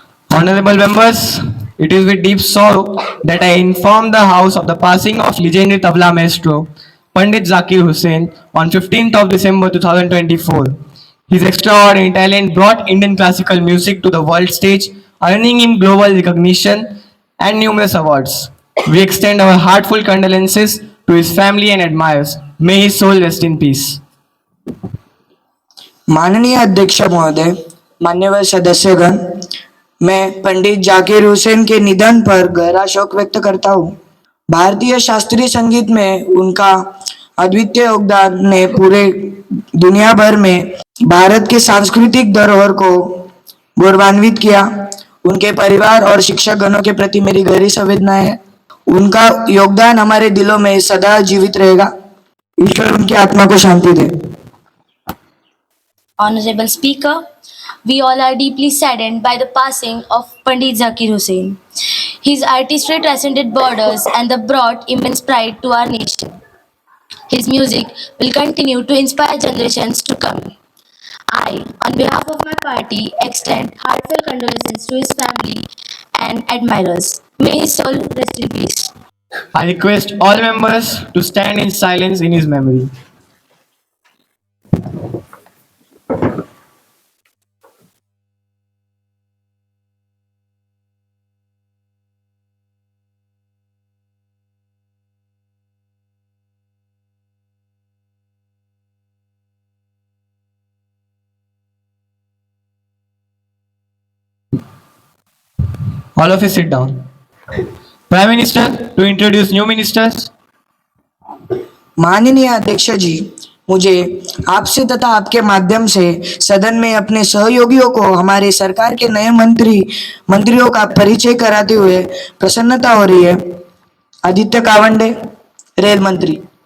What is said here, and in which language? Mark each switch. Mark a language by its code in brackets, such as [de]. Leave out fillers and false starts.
[en] Honorable members, it is with deep sorrow that I inform the House of the passing of legendary tabla maestro Pandit Zakir Hussain on 15th of December 2024. His extraordinary talent brought Indian classical music to the world stage, earning him global recognition and numerous awards. We extend our heartfelt condolences to his family and admirers. May his soul rest in peace. [hi] माननीय अध्यक्ष महोदय, मान्यवर सदस्यगण, मैं पंडित जाकिर हुसैन के निधन पर गहरा शोक व्यक्त करता हूँ। भारतीय शास्त्रीय संगीत में उनका अद्वितीय योगदान ने पूरे दुनिया भर में भारत के सांस्कृतिक धरोहर को गौरवान्वित किया। उनके परिवार और शिक्षक गणों के प्रति मेरी गहरी संवेदनाएं है। उनका योगदान हमारे दिलों में सदा जीवित रहेगा। ईश्वर उनकी आत्मा को शांति दे। [en] Honorable Speaker, we all are deeply saddened by the passing of Pandit Zakir Hussain. His artistry transcended borders and brought immense pride to our nation. His music will continue to inspire generations to come. I, on behalf of my party, extend heartfelt condolences to his family and admirers. May his soul rest in peace. I request all members to stand in silence in his memory. All of you sit down. Prime Minister, to introduce new ministers. [hi] माननीय अध्यक्ष जी, मुझे आपसे तथा आपके माध्यम से सदन में अपने सहयोगियों को हमारे सरकार के नए मंत्रियों का परिचय कराते हुए प्रसन्नता हो रही है। आदित्य कावंडे, रेल मंत्री।